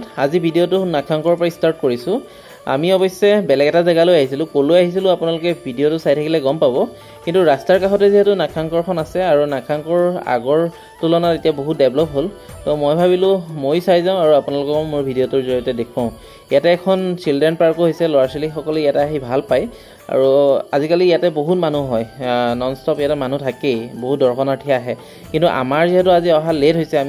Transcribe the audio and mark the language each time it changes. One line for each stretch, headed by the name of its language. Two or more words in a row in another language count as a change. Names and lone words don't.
Assamese: আজি ভিডিঅ' নাখাংকৰ পৰা ষ্টাৰ্ট কৰিছো আমি অৱশ্যে বেলেগ এটা जगाলৈ আহিছিলো কলৈ আহিছিলো আপোনালোকে ভিডিওটো চাই থাকিলে গম পাব কিন্তু ৰাস্তাৰ কাষতে যেহেতু নাখাংকৰখন আছে আৰু নাখাংকৰ আগৰ তুলনাত এতিয়া বহুত ডেভেলপ হ'ল তো মই ভাবিলো মই চাই যাওঁ আৰু আপোনালোকক মোৰ ভিডিওটোৰ জৰিয়তে দেখুৱাও ইয়াতে এখন
English: children parko
Assamese: হৈছে ল'ৰা-ছোৱালী সকলে ইয়াতে আহি ভাল পায় আৰু আজিকালি ইয়াতে বহুত মানুহ হয়
English: non stop
Assamese: ইয়াতে মানুহ থাকেই বহুত দৰ্শনাৰ্থী আহে কিন্তু আমাৰ যেহেতু আজি অহা লেট হৈছে আমি